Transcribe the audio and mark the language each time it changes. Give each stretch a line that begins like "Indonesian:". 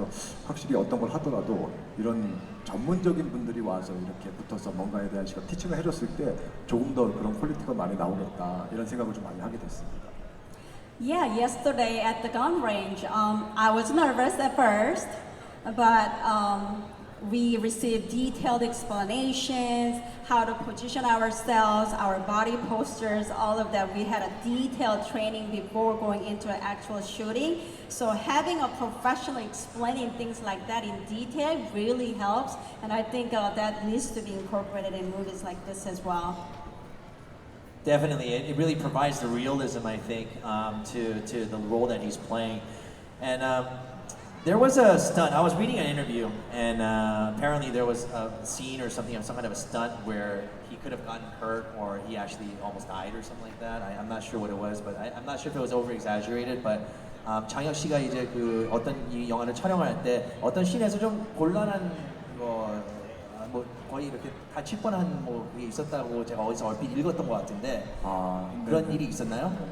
Korean: 그래서 확실히 어떤 걸 하더라도 이런 전문적인 분들이 와서 이렇게 붙어서 뭔가에 대한 시각 티칭을 해줬을 때 조금 더 그런 퀄리티가 많이 나오겠다 이런 생각을 좀 많이 하게 됐습니다.
English: Yeah, yesterday at the gun range, I was nervous at first, but we received detailed explanations, how to position ourselves, our body postures, all of that. We had a detailed training before going into an actual shooting. So having a professional explaining things like that in detail really helps, and I think that needs to be incorporated in movies like this as well. Definitely, it really provides the realism, I think, to the role that he's playing. And there was a stunt. I was reading an interview, and apparently there was a scene or something, some kind of a stunt where he could have gotten hurt, or he actually almost died, or something like that. I'm not sure what it was, but I'm not sure if it was over exaggerated.
Korean: But 장혁 씨가 이제 그 어떤 이 영화를 촬영할 때 어떤 씬에서 좀 곤란한 뭐 거의 이렇게 다칠 뻔한 뭐 그게 있었다고 제가 어디서 얼핏 읽었던 것 같은데 그런 일이 있었나요?